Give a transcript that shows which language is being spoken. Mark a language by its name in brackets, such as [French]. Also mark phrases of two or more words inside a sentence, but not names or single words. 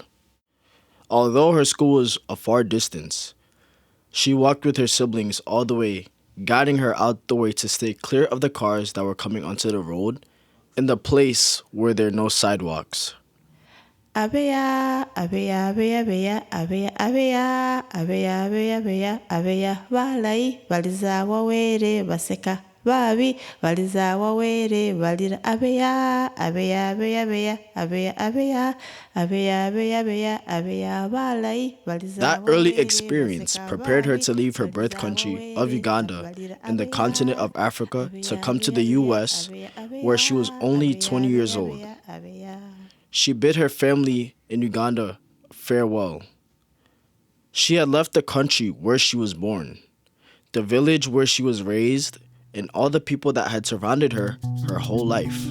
[English] Although her school was a far distance, she walked with her siblings all the way, guiding her out the way to stay clear of the cars that were coming onto the road in the place where there are no sidewalks. [Ganda] Abeya, abeya, abeya, abeya, abeya, abeya, abeya, abeya, abeya, abeya, balayi, baliza wawere, baseka, babi, baliza wawere, balira, abeya, abeya, abeya, abeya, abeya, abeya, abeya, abeya, abeya, abeya, balayi, baliza [English] That early experience prepared her to leave her birth country of Uganda in the continent of Africa to come to the US, where she was only 20 years old. She bid her family in Uganda farewell. She had left the country where she was born, the village where she was raised, and all the people that had surrounded her whole life.